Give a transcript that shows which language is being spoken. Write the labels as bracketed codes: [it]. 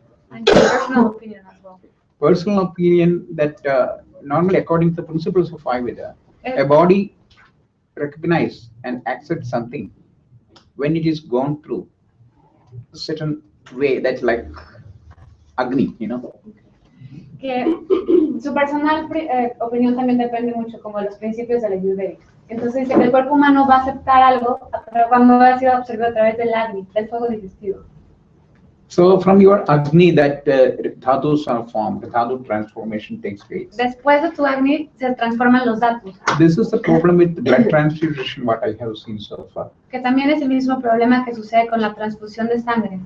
[en] And your personal opinion as well. Personal opinion that normally according to the principles of Ayurveda, a body recognizes and accepts something when it is gone through a certain way, that's like Agni, you know. [es] Que su personal opinión también depende mucho como de los principios de la Ayurveda. Entonces dice que el cuerpo humano va a aceptar algo cuando ha sido absorbido a través del Agni, del fuego digestivo. [en] So from your Agni that dhatus are formed, the dhatu transformation takes place. [es] Después de tu Agni se transforman los dhatus. [en] This is the problem with blood transfusion, what I have seen so far. [es] Que también es el mismo problema que sucede con la transfusión de sangre.